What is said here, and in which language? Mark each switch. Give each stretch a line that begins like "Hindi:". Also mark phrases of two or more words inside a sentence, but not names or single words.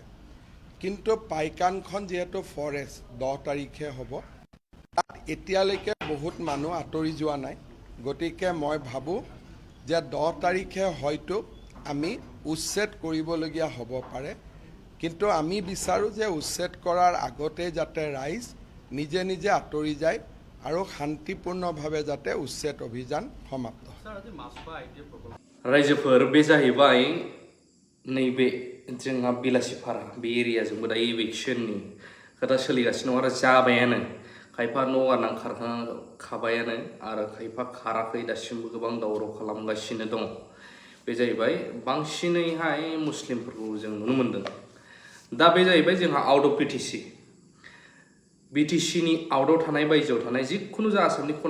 Assamese: কিন্তু পাইকানখন যেহেতু ফৰেষ্ট 10 তাৰিখে হ'ব তাত এতিয়ালৈকে বহুত মানুহ আঁতৰি যোৱা নাই গতিকে মই ভাবো যে 10 তাৰিখে হয়তো আমি উচ্ছেদ কৰিবলগীয়া হ'ব পাৰে কিন্তু আমি বিচাৰো যে উচ্ছেদ কৰাৰ আগতে যাতে ৰাইজ নিজে নিজে আঁতৰি যায় আৰু শান্তিপূৰ্ণভাৱে যাতে উচ্ছেদ অভিযান সমাপ্ত
Bodo: रायजोफोर बे जाहैबाय नैबे जोंहा बिलासिपारा बे एरियाजोंबो दा एविक्शननि खोथा सोलिगासिनो दं आरो जाबायानो खायफा न' गारनानै खारखाबायानो आरो खायफा खाराखै दासिमबो गोबां दावराव खालामगासिनो दङ बे जाहैबाय बांसिनैहाय मुस्लिमफोरखौ जों नुनो मोन्दों दा बे जाहैबाय जोंहा
English: out of
Bodo: BTC नि आउटआव थानाय बायजोआव थानाय जिखुनु जा आसामनि खना